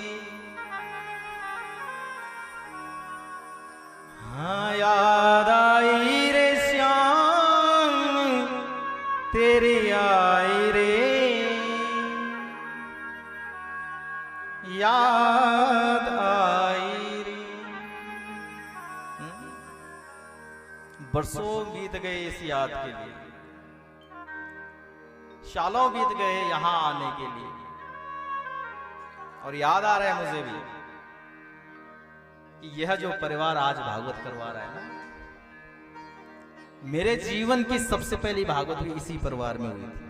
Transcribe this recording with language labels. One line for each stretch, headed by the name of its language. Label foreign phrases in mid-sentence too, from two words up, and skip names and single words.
Hindi: हाँ याद आई रे श्याम तेरी आई रे, याद आई रे। बरसों बीत गए इस याद के लिए, सालों बीत गए यहां आने के लिए, और याद आ रहा है मुझे भी कि यह जो परिवार आज भागवत करवा रहा है ना, मेरे जीवन की सबसे पहली भागवत भी इसी परिवार में हुई थी।